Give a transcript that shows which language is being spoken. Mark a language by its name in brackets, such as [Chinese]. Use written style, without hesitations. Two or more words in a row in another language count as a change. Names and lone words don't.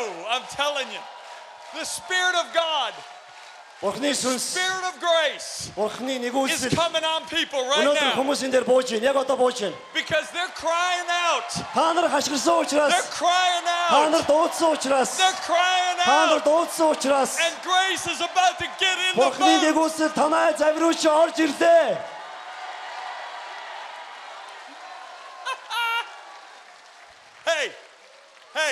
[English] I'm telling you. The Spirit of God, [Mongolian] Бурхны сүнс, [English] Spirit of grace [Mongolian] Бурхны [English] is [Mongolian] нэгүүлсэл [English] coming on people right [Mongolian] өнөөдөр [English] now [Mongolian] хүмүүсийн дээр бууж байна. Яг одоо бууж байна. [English] because they're crying out. [Mongolian] Та нар хашгирсан учраас, [English] They're crying [Mongolian] та нар [English] out. [Mongolian] дуудсан учраас, [English] They're crying [Mongolian] та нар [English] out. [Mongolian] дуудсан учраас [English] And grace is about to get in the [Mongolian] Бурхны [English] boat. [Mongolian] нэгүүлсэл танай завируучи орж ирлээ. [English] Hey,